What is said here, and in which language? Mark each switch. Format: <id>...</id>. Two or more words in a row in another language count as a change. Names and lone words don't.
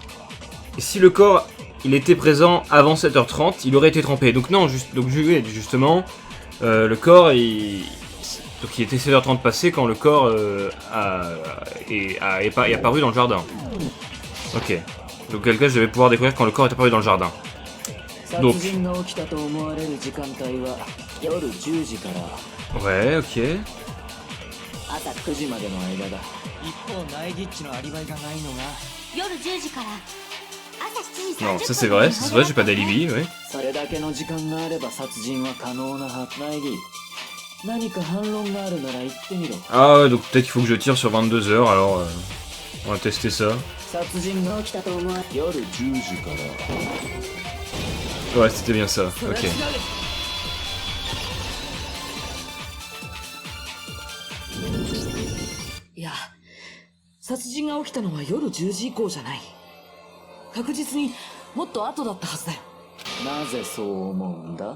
<fr>Et si le corps il était présent avant 7h30, il aurait été trempé. Donc non, justement, le corps donc il était 7h30 passé quand le corps est apparu dans le jardin. Ok. Donc quel cas je vais pouvoir découvrir quand le corps est apparu dans le jardin. Donc.</fr> <ja>殺人が起きたと思われる時間帯は夜10時から</ja> <fr>Ouais, ok.</fr> <ja>朝9時までの間だ。一方ナエギッチのアリバイがないのが夜10時から朝7時30分</ja> <fr>Non, ça c'est vrai, j'ai pas d'alibi, ouais.</fr> <ja>それだけの時間があれば殺人は可能なはず。ナイギ、何か反論があるなら言ってみろ。</ja> <fr>Ah ouais, donc peut-être qu'il faut que je tire sur 22h, alors on va tester ça.</fr> <ja>殺人が起きたと思われ夜10時から</ja> <fr>Ouais, c'était bien ça,</fr> <ja>それは</ja> <fr>ok.</fr> <ja>違う。いや、殺人が起きたのは夜10時以降じゃない。確実にもっと後だったはずだよ。なぜそう思うんだ？</ja>